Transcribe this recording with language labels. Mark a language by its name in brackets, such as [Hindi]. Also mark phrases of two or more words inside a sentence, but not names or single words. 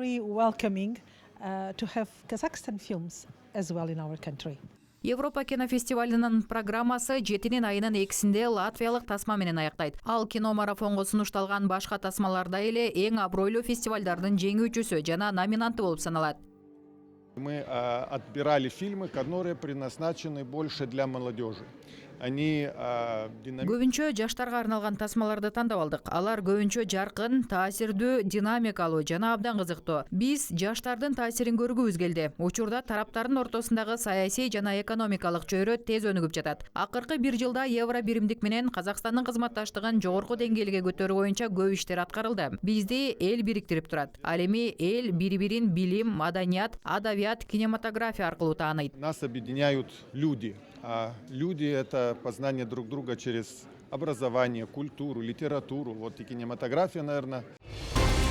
[Kyrgyz] Европа кинофестивалынын программасы 7 айынын 2-синде латвиялык тасма менен аяктайт. Ал кино марафонго сунушталган башка тасмаларда эле эң абройлуу фестивалдардын жеңүүчүсү жана номинанты болуп саналат. [Russian] Мы отбирали фильмы, которые предназначены больше для молодежи. [Kyrgyz] Көбүнчө жаштарга арналган тасмаларды тандап алдык. Алар көбүнчө жаркын, таасирдүү, динамикалуу жана абдан кызыктуу. Биз жаштардын таасирин көргүбүз келди. Учурда тараптардын ортосундагы саясий жана экономикалык чөйрө тез өнүгүп жатат. Акыркы 1 жылда евро биримдик менен Казакстандын кызматташтыгын жогорку деңгээлге көтөрүү боюнча көп иштер аткарылды. Бизди эл бириктирип турат. Ал эми эл бири-бирин билим, маданият, адабият, кинематография аркылуу тааныйт. [Russian] Нас объединяют люди. А люди — это познание друг друга через образование, культуру, литературу. Вот и кинематография, наверное.